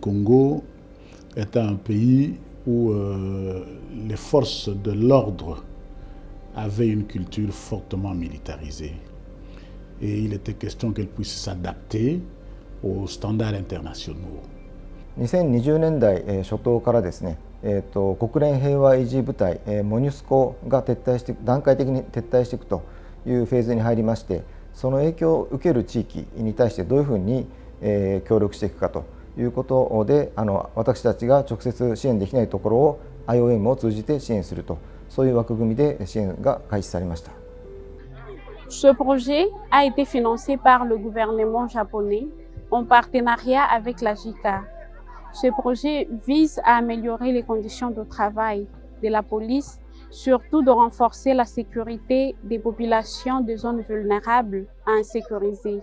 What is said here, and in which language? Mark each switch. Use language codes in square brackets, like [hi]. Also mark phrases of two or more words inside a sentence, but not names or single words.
[fr] Congo est un pays où les forces de l'ordre avaient une culture fortement militarisée. Et il était question qu'elles puissent s'adapter aux standards internationaux. [ja] 2020 年代初頭からですね、国連平和維持部隊モニュスコが段階的に撤退していくというフェーズに入りまして、その影響を受ける地域に対してどういうふうに協力していくかということで、私たちが直接支援できないところを IOM を通じて支援すると、そういう枠組みで支援が開始されました。 [fr] Ce projet a été financé par le gouvernement japonais en partenariat avec la JICA. Ce projet vise à améliorer les conditions de travail de la police, surtout de renforcer la sécurité des populations des zones vulnérables à insécuriser.